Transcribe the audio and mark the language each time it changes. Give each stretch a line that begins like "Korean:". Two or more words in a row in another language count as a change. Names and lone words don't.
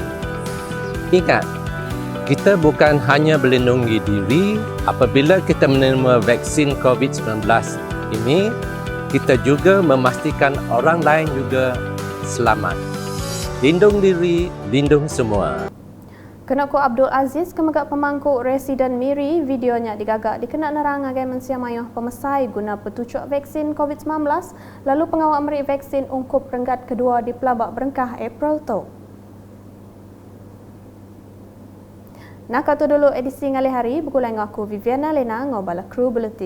Malay: Ingat, kita bukan hanya melindungi diri apabila kita menerima vaksin COVID-19 ini, kita juga memastikan orang lain juga selamat. Lindung diri, lindung semua.
Iban: Kenaku Abdul Aziz kemegak pemangku residen Miri, videonya digagak dikena nerang agai mensia mayuh pemesai guna petucuk vaksin COVID-19 lalu pengawal meri vaksin ungkup renggat kedua di Pelabak Berengkah April tu. Nak kata dulu edisi ngalih hari, bergulai dengan aku Viviana Lena ngobala kru buletin.